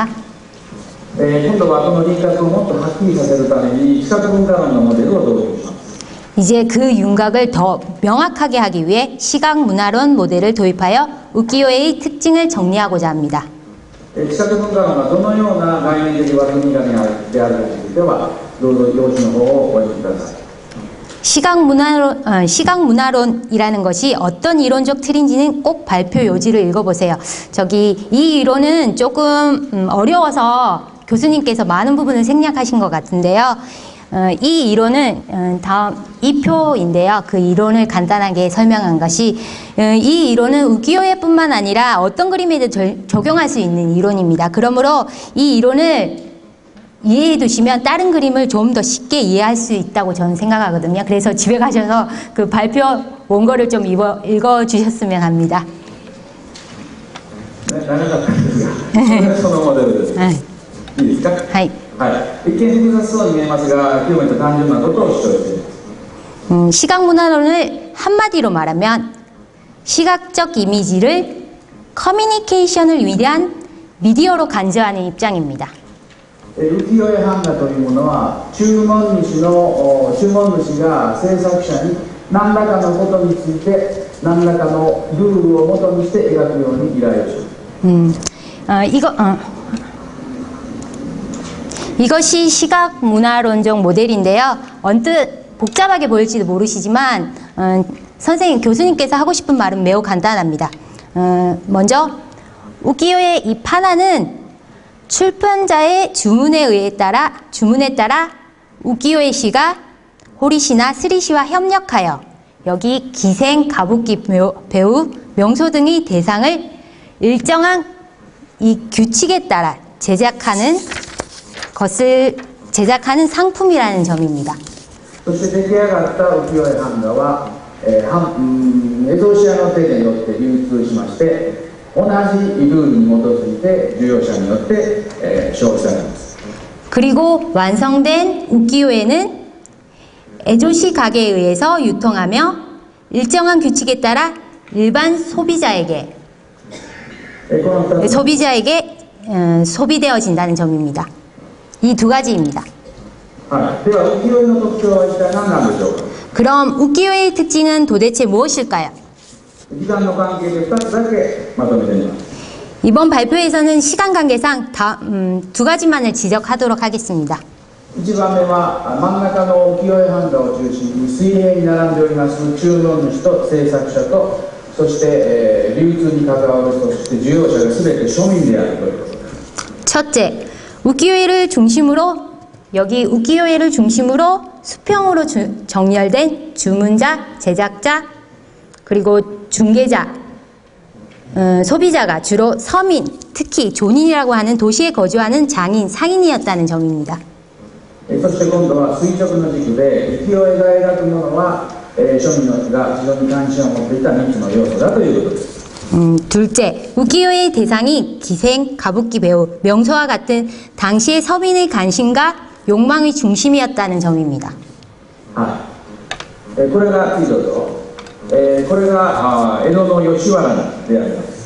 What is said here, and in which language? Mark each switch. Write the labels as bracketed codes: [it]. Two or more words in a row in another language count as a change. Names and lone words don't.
[ja] 今度はこの輪郭をもっとはっきりさせるために視覚文化論のモデルを導入します。 [ko] 이제 그 윤곽을 더 명확하게 하기 위해 시각문화론 모델을 도입하여 우키요에의 특징을 정리하고자 합니다. [ja] 視覚文化論がどのような概念的枠組みであるかについてはどうぞ用紙の方をお読みください。 [ko] 시각문화론이라는 것이 어떤 이론적 틀인지는 꼭 발표 요지를 읽어보세요. 이 이론은 조금 어려워서 교수님께서 많은 부분을 생략하신 것 같은데요. 이 이론은 다음 이 표인데요. 그 이론을 간단하게 설명한 것이 이 이론은 우키요에뿐만 아니라 어떤 그림에도 적용할 수 있는 이론입니다. 그러므로 이 이론을 이해해 두시면 다른 그림을 좀 더 쉽게 이해할 수 있다고 저는 생각하거든요. 그래서 집에 가셔서 그 발표 원고를 좀 읽어 주셨으면 합니다. 네, 나는 [ja] そのモデルです。いいですか？はい。一見複雑そうに見えますが、極めて単純なことを主張しています。 [ko] 시각문화론을 한마디로 말하면 시각적 이미지를 커뮤니케이션을 위한 미디어로 간주하는 입장입니다. [ja] 浮世絵版画というものは注文主が制作者に何らかのことについて何らかのルールをもとにして描くように依頼をします。 [ko] 이것이 시각문화론적 모델인데요. 언뜻 복잡하게 보일지도 모르시지만 선생님, 교수님께서 하고 싶은 말은 매우 간단합니다. 먼저 우키요의 이 판화는 출판자의 주문에 따라 우키요에 씨가 호리씨나 스리씨와 협력하여 여기 기생, 가부키 배우, 명소 등의 대상을 일정한 이 규칙에 따라 제작하는 상품이라는 점입니다. [ja] そして出来上がった浮世絵版画はエゾシアの手によって流通しまして同じルールに基づいて需要者によって消費されます。 [ko] 그리고 완성된 우키요에는 에조시 가게에 의해서 유통하며 일정한 규칙에 따라 일반 소비자에게 소비되어진다는 점입니다. 이 두 가지입니다. 그럼 우키요에의 특징은 도대체 무엇일까요? [ja] 時間の関係で2つだけまとめてみます。 [ko] 이번 발표에서는 시간 관계상 두 가지만을 지적하도록 하겠습니다. [ja] 1 番目は真ん中の浮世絵版画を中心に水平に並んでおります注文主と制作者とそして、流通に関わる人そして需要者が全て庶民であるということです。 [ko] 첫째, 우키요에를 중심으로 여기 우키요에를 중심으로 수평으로 정렬된 주문자, 제작자, 그리고 중개자, 소비자가 주로 서민, 특히 존인이라고 하는 도시에 거주하는 장인, 상인이었다는 점입니다. [ja] そして今度は垂直の軸で浮世絵が描くものは、庶民のが非常に関心を持っていた3つの要素だということです。 [ko] 둘째, 우키요에의 대상이 기생, 가부키 배우, 명소와 같은 당시의 서민의 관심과 욕망의 중심이었다는 점입니다. [ja] はい、これが次どうぞ。これが江戸の吉原であります。